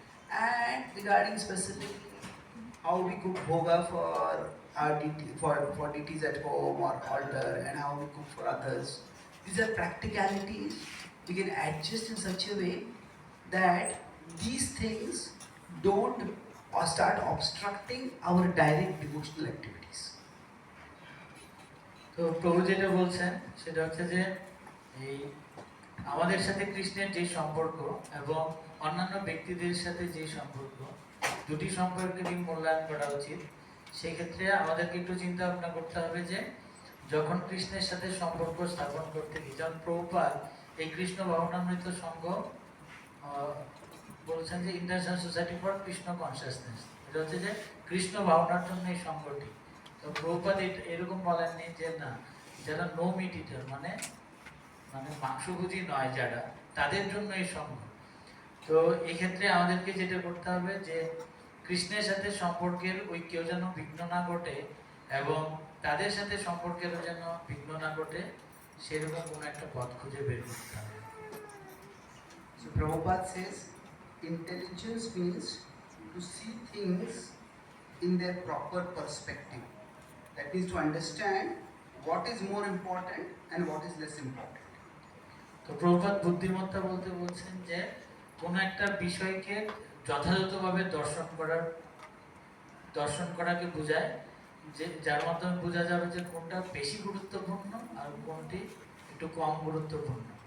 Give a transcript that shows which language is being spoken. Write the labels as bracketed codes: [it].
[en] And regarding specifically how we cook bhoga for our for deities at home or altar, and how we cook for others, these are practicalities we can adjust in such a way that these things don't start obstructing our direct devotional activities. [bn] তো প্রভু যেটা বলছেন সেটা হচ্ছে যে এই আমাদের সাথে কৃষ্ণের যে সম্পর্ক এবং অন্যান্য ব্যক্তিদের সাথে যে সম্পর্ক, দুটি সম্পর্কেরই মূল্যায়ন করা উচিত। সেই ক্ষেত্রে আমাদেরকে একটু চিন্তা ভাবনা করতে হবে যে যখন কৃষ্ণের সাথে সম্পর্ক স্থাপন করতে গিয়ে, যেমন প্রভুপাদ এই কৃষ্ণ ভাবনামৃত সংঘ বলছেন যে international society for Krishna consciousness, এটা হচ্ছে যে কৃষ্ণ ভাবনার জন্য এই সংঘটি। তো প্রভুপাদ এরকম বলেননি যে না, যারা [en] no meat eater [bn] মানে মাংসভোজী নয় যারা, তাদের জন্য এই সংঘ। তো এক্ষেত্রে আমাদেরকে যেটা করতে হবে যে কৃষ্ণের সাথে সম্পর্কের ঐক্য যেন বিঘ্ন না ঘটে এবং তাদের সাথে সম্পর্কেরও যেন বিঘ্ন না ঘটে, সেরকম কোনো একটা পথ খুঁজে বের করতে হবে। [en] So Prabhupada says, intelligence means to see things in their proper perspective. That means to understand what is more important and what is less important. [bn] তো প্রভুপাদ বুদ্ধিমত্তা বলতে বলছেন যে কোনো একটা বিষয়কে যথাযথভাবে দর্শন করাকে বোঝায়, যে যার মাধ্যমে বোঝা যাবে যে কোনটা বেশি গুরুত্বপূর্ণ আর কোনটি একটু কম গুরুত্বপূর্ণ।